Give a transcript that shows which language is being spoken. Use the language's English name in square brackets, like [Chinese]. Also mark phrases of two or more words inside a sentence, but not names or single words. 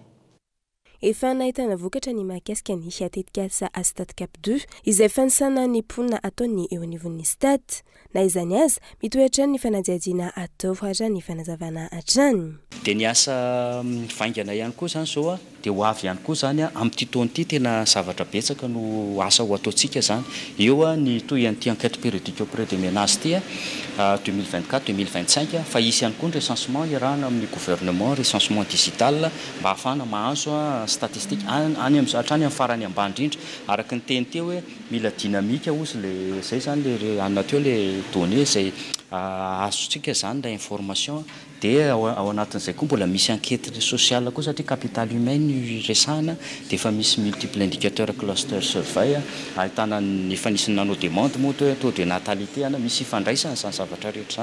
[Malagasy] Efa nahitana vokatra ny mahakasika ny tetikasa Stat Cap 2 izay fanisana ny mponina ataony eo anivon'ny Stat. Na izany aza mitohy hatrany ny fanadiadiana atao hatrany ny fanazavana hatrany. Dia ny asa vaingana ihany koa zany zao dia ho avy ihany koa zany amin'ny taona ity tena zavatra betsaka no asa ho ataontsika zany. Eo ny toy an'ity [French] enquête périodique auprès des ménages [Malagasy] ity 2024-2025 fa isy ihany koa ny recensement iarahana amin'ny [French] gouvernement recensement [Malagasy] digital mba ahafahana mahazo statistique any hatrany amin'ny farany ambany indrindra araka ny teny teo hoe mila dynamique ozy le zay zany le anateo le données zay azontsika zany [French] la information [Malagasy] dia ao anatin'izay koa mbola misy [French] enquête sociale [Malagasy] koa satria [French] capital humain [Malagasy] ny resahana dia efa misy [French] multiple indicateurs [English] cluster survey [Malagasy] ahitana ny fanisany nano demande moa [French] taux de natalité [Malagasy] misy fandraisana izany zavatra rehetra.